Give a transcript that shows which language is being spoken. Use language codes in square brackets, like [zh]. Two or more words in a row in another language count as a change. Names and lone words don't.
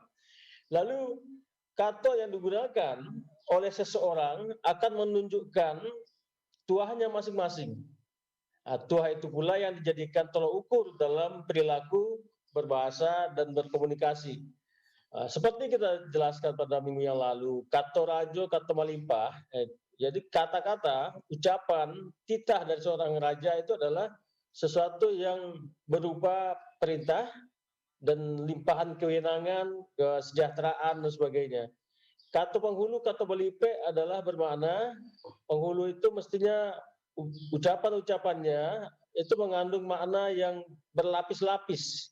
[id] Lalu kata yang digunakan oleh seseorang akan menunjukkan tuahnya masing-masing. Nah, tuah itu pula yang dijadikan tolak ukur dalam perilaku, berbahasa, dan berkomunikasi. Seperti kita jelaskan pada minggu yang lalu, [min] kato rajo, kato malimpah, [id] jadi kata-kata, ucapan, titah dari seorang raja itu adalah sesuatu yang berupa perintah dan limpahan kewenangan, kesejahteraan dan sebagainya. [min] Kato penghulu, kato belipe [id] adalah bermakna penghulu itu mestinya ucapan-ucapannya itu mengandung makna yang berlapis-lapis.